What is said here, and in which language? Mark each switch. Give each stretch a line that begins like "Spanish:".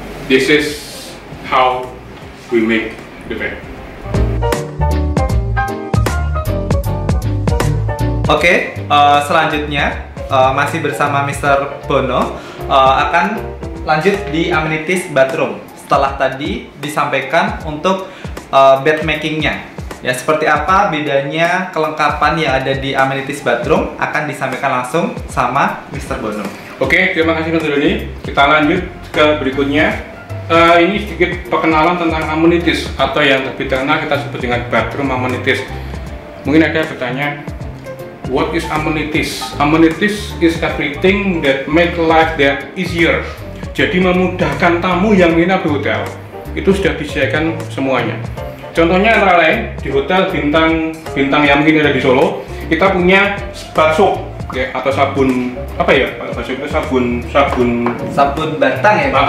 English: This is how we make the bed.
Indonesian: Oke, selanjutnya masih bersama Mr. Bono akan lanjut di amenities bathroom. Setelah tadi disampaikan untuk bed makingnya, ya seperti apa bedanya kelengkapan yang ada di amenities bathroom akan disampaikan langsung sama Mr. Bono. Oke, terima kasih Mas Doni. Kita lanjut ke berikutnya. ini sedikit perkenalan tentang amenities atau yang lebih terkenal kita sebut dengan bathroom amenities. Mungkin ada yang bertanya,
English: what is amenities? Amenities is everything that make life that easier.
Indonesian: Jadi memudahkan tamu yang nginap di hotel itu sudah disediakan semuanya. Contohnya antara lain di hotel bintang yang mungkin ada di Solo, kita punya bath soap ya, atau sabun apa ya? Bahasa itu sabun batang ya.